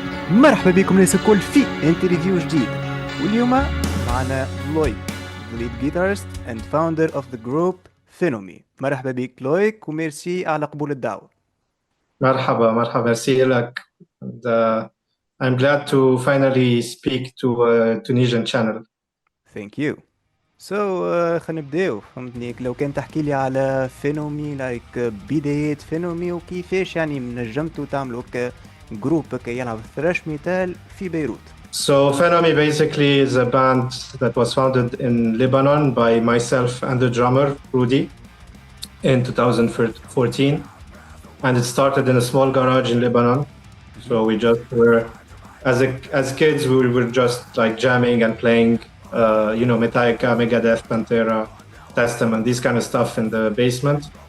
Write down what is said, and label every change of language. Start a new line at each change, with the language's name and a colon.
Arabic: مرحبا بكم الناس الكل في انترفيو جديد. واليوم معنا
English: Loic lead guitarist and founder of the group Phenomy.
Arabic: مرحبا بك لويك وميرسي على قبول الدعوة. مرحبا مرحبا merci لك.
English: And, I'm glad to finally speak to a Tunisian channel. Thank you.
Arabic: So خلينا نبداو. فهمتني لو كان تحكي لي على فينومي بداية فينومي وكيفاش يعني نجمتوا تعملوا جروب يلعب ثراش ميتال في بيروت.
English: So Phenomy basically is a band that was founded in Lebanon by myself and the drummer Rudy in 2014, and it started in a small garage in Lebanon. So we just were, as kids, we were just like jamming and playing, Metallica, Megadeth, Pantera, Testament, these kind of stuff in the basement.